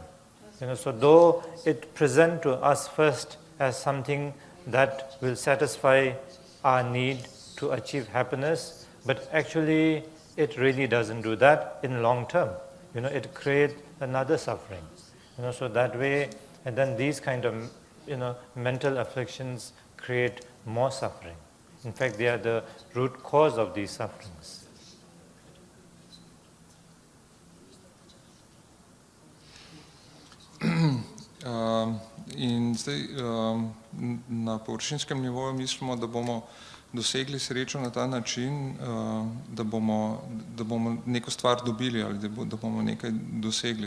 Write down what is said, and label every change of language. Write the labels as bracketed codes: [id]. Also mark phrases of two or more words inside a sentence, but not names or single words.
[en] So though it presents to us first as something that will satisfy our need to achieve happiness, but actually it really doesn't do that in long term. It creates another suffering. So that way, and then these kind of mental afflictions create more suffering. In fact, they are the root cause of these sufferings. [sl] In zdaj na površinskem nivoju mislimo, da bomo dosegli srečo na ta način, da bomo neko stvar dobili ali da bomo nekaj dosegli.